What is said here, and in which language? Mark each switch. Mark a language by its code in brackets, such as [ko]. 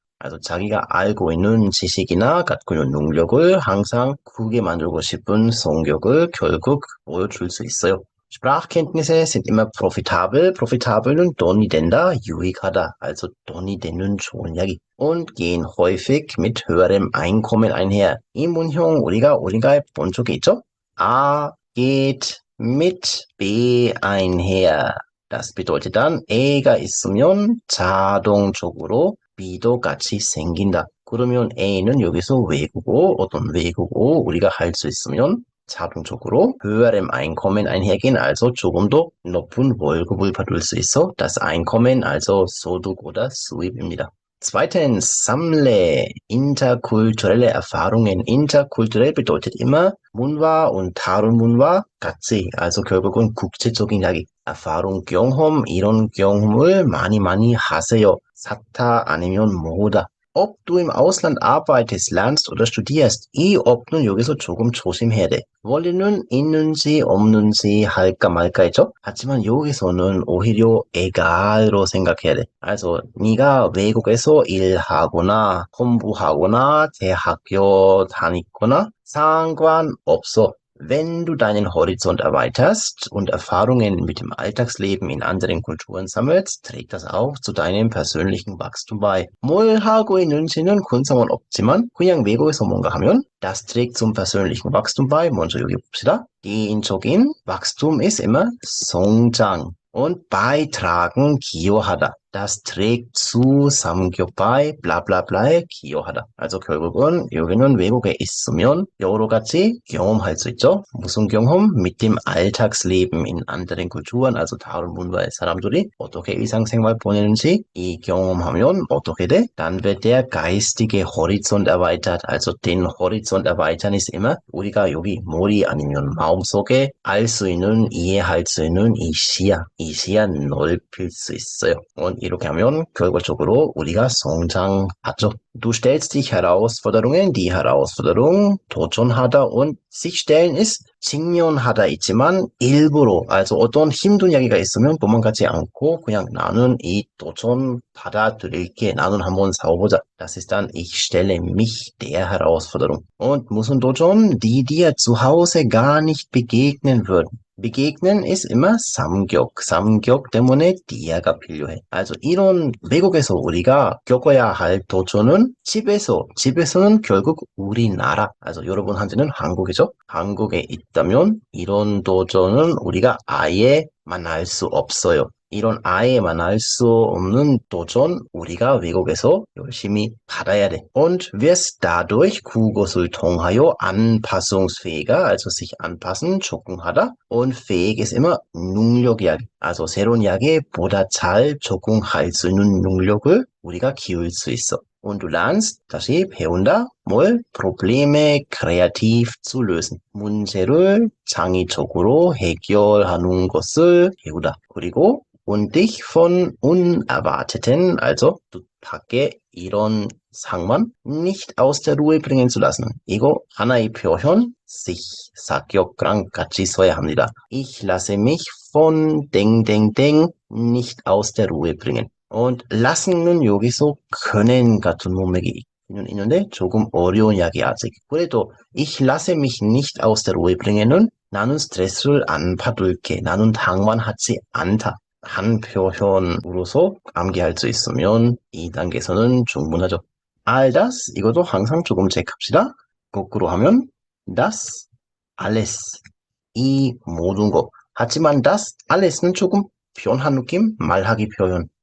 [ko] also 자기가 알고 있는 지식이나 갖고 있는 능력을 항상 크게 만들고 싶은 성격을 결국 보여줄 수 있어요. [de] Sprachkenntnisse sind immer profitabel. [ko] profitabel은 돈이 된다, 유익하다, also 돈이 되는 좋은 이야기. [de] und gehen häufig mit höherem Einkommen einher. [ko] 이 문형 우리가 본 적이 있죠? [de] A geht mit B einher. Das bedeutet dann [ko] A가 있으면 자동적으로 B도 같이 생긴다. 그러면 A는 여기서 외국어, 어떤 외국어 우리가 할 수 있으면 자동적으로 [de] höherem Einkommen einhergehen, [ko] also 조금 더 높은 월급을 받을 수 있어. [de] Das Einkommen, also 소득 oder 수입입니다. Zweitens, sammle interkulturelle Erfahrungen. Interkulturell bedeutet immer [ko] 문화 und 다른 문화 같이, also 결국은 국제적인 이야기. Erfahrung, 경험, 이런 경험을 많이 하세요. 사타 아니면 뭐다. [de] Ob du im Ausland arbeitest, lernst oder studierst, [ko] 이 ob는 여기서 조금 조심해야 돼. 원래는 있는지 없는지 할까 말까 했죠? 하지만 여기서는 오히려 egal로 생각해야 돼. Also 네가 외국에서 일하거나 공부하거나 대학교 다니거나 상관없어. [de] Wenn du deinen Horizont erweiterst und Erfahrungen mit dem Alltagsleben in anderen Kulturen sammelst, trägt das auch zu deinem persönlichen Wachstum bei. [ko] 뭘 하고 있는지는 큰 상관없지만 그냥 외국에서 뭔가 하면 [de] das trägt zum persönlichen Wachstum bei. [ko] 먼저 여기 봅시다. [de] 개인적인 Wachstum ist immer 성장. Und beitragen, 기여하다. Das trägt zu 삼격 bei, bla bla bla, 기여하다. [ko] Also 결국은 여기는 외국에 있으면 여러 가지 경험할 수 있죠. 무슨 경험? [de] Mit dem Alltagsleben in anderen Kulturen, [ko] also 다른 문화의 사람들이 어떻게 일상생활 보내는지 이 경험하면 어떻게 돼? [de] Dann wird der geistige Horizont erweitert. [ko] Also [de] den Horizont erweitern ist immer [ko] 우리가 여기 머리 아니면 마음속에 알 수 있는, 이해할 수 있는 이 시야 넓힐 수 있어요. Und 이렇게 하면 결과적으로 우리가 성장하죠. [de] Du stellst dich Herausforderungen, die Herausforderung [ko] 도전하다 [de] und sich stellen ist [ko] 직면하다 있지만 일부러, also 어떤 힘든 이야기가 있으면 도망가지 않고 그냥 나는 이 도전 받아들일게, 나는 한번 싸워보자. [de] Das ist dann ich stelle mich der Herausforderung. [ko] Und 무슨 도전? [de] Die dir zu Hause gar nicht begegnen würden. begegnen ist immer 삼격. [ko] 삼격 때문에 dia가 필요해. Also 이런 외국에서 우리가 겪어야 할 도전은 집에서는 결국 우리나라. also 여러분한테는 한국이죠. 한국에 있다면 이런 도전은 우리가 아예 만날 수 없어요. 이런 아예 만날 수 없는 도전 우리가 외국에서 열심히 받아야 돼. [de] Und wirst dadurch [ko] 그것을 통하여 [de] anpassungsfähiger, also sich anpassen, 적응하다. Und fähig ist immer 능력이야. [ko] also 새로운 이야기에 보다 잘 적응할 수 있는 능력을 우리가 키울 수 있어. [de] Und du lernst, [ko] 다시 배운다, 뭘? [de] Probleme kreativ zu lösen. [ko] 문제를 창의적으로 해결하는 것을 배우다. 그리고 und dich von unerwarteten, also 뜻밖의 이런 상황 [de] nicht aus der Ruhe bringen zu lassen. [ko] 이거 하나의 표현, sich, 사격랑 같이 써야 합니다. [de] Ich lasse mich von 땡땡땡 nicht aus der Ruhe bringen. [ko] Und lass는 여기서 können 같은 문맥이 있는데 조금 어려운 이야기 아직. 그래도 [de] ich lasse mich nicht aus der Ruhe bringen은 [ko] 나는 스트레스를 안 받을게. 나는 당황하지 않다. 한 표현으로서 암기할 수 있으면 이 단계에서는 충분하죠. all das, 이것도 항상 조금 체크합시다. 거꾸로 하면 das, alles, 이 모든 거. 하지만 das, alles는 조금 변한 느낌, 말하기 표현.